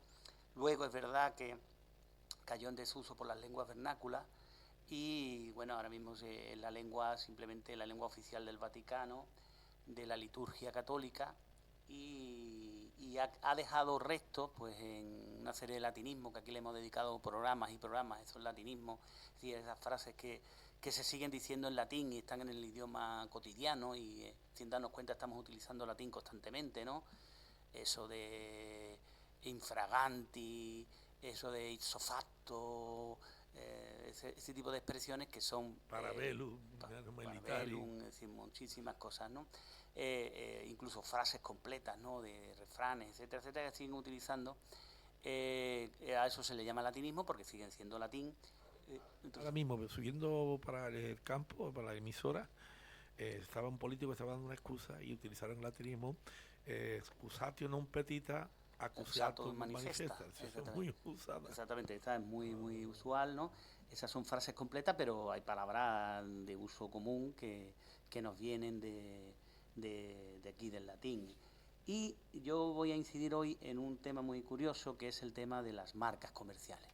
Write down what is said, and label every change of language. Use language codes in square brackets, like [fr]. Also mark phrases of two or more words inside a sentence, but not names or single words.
[es] Luego es verdad que cayó en desuso por las lenguas vernáculas, y bueno, ahora mismo es simplemente la lengua oficial del Vaticano, de la liturgia católica, y ha dejado restos pues en una serie de latinismos que aquí le hemos dedicado programas y programas, esos latinismos, es decir, esas frases que se siguen diciendo en latín y están en el idioma cotidiano, y sin darnos cuenta estamos utilizando latín constantemente, ¿no? Eso de infraganti, eso de [la] ipso facto, [es] ese tipo de expresiones que son [la] Parabellum, Militari. [es] parabellum, es decir, muchísimas cosas, ¿no? Incluso frases completas, ¿no? De refranes, etcétera, etcétera, que siguen utilizando. A eso se le llama latinismo porque siguen siendo latín. Ahora Entonces, mismo, subiendo para el campo, para la emisora, estaba un político que estaba dando una excusa y utilizaron el latinismo, [la] excusatio non petita, accusato accusatum manifesta, manifesta. [es] Eso es exactamente. muy usada. Exactamente, esta es muy usual, ¿no? Esas son frases completas, pero hay palabras de uso común que nos vienen de aquí, del latín. Y yo voy a incidir hoy en un tema muy curioso, que es el tema de las marcas comerciales.